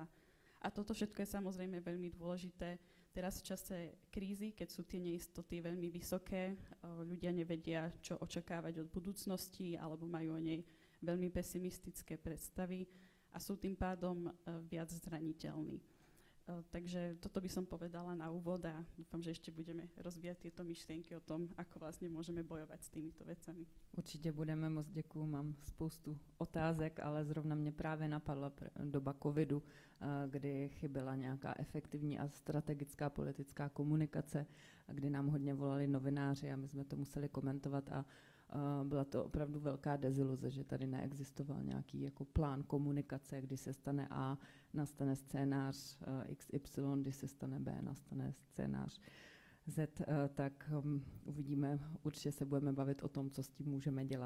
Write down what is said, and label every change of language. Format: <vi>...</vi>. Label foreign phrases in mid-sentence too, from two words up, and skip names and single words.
<sk>A toto všetko je samozrejme veľmi dôležité teraz v čase krízy, keď sú tie neistoty veľmi vysoké, ľudia nevedia, čo očakávať od budúcnosti alebo majú o nej veľmi pesimistické predstavy a sú tým pádom viac zraniteľní. Takže toto by som povedala na úvod a dúfam, že ešte budeme rozvíjať tieto myšlienky o tom, ako vlastne môžeme bojovať s týmito vecami.</sk> <cs>Určitě budeme, moc děkuju, mám spoustu otázek, ale zrovna mě právě napadla doba covidu, kdy chyběla nějaká efektivní a strategická politická komunikace, kdy nám hodně volali novináři a my jsme to museli komentovat a byla to opravdu velká deziluze, že tady neexistoval nějaký jako plán komunikace, kdy se stane A, nastane scénář XY, když se stane B, nastane scénář Z, tak uvidíme, určitě se budeme bavit o tom, co s tím můžeme dělat.</cs>